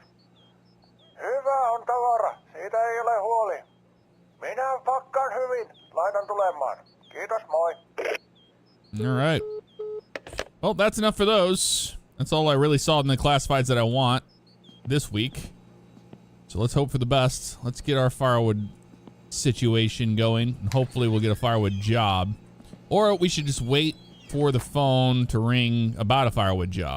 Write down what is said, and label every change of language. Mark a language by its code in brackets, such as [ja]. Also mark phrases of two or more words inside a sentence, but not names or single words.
[fi] Hyvä on tavara, siitä ei ole huoli. Minä pakkaan hyvin, laitan tulemaan. Kiitos, moi. [en] All right. Well, that's enough for those. That's all I really saw in the classifieds that I want this week. So let's hope for the best. Let's get our firewood situation going, and hopefully we'll get a firewood job. Or we should just wait for the phone to ring about a firewood job.